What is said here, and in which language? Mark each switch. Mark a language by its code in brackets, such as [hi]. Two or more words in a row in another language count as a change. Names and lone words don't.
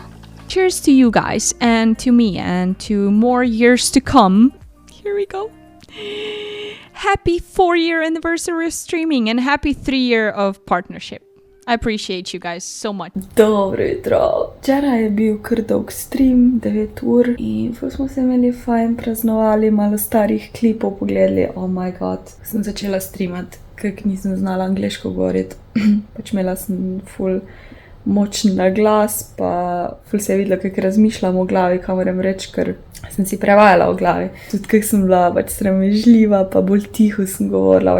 [en] Cheers to you guys and to me and to more years to come. Here we go. Happy 4-year anniversary of streaming and happy 3-year of partnership. I appreciate you guys so much. [sl] Dobro jutro. Včeraj je bil kar dolg stream, 9 ur in ful smo se imeli fajn, praznovali, malo starih klipov pogledali. [en] Oh my god. [sl] Sem začela streamati, kak nisem znala angleško govoriti. Pač imela sem ful močen glas, pa ful se je videla, kako razmišljam v glavi, kaj moram reči, ker sem si prevajala v glavi. Tudi kako sem bila pač sramežljiva, pa bolj tiho sem govorila.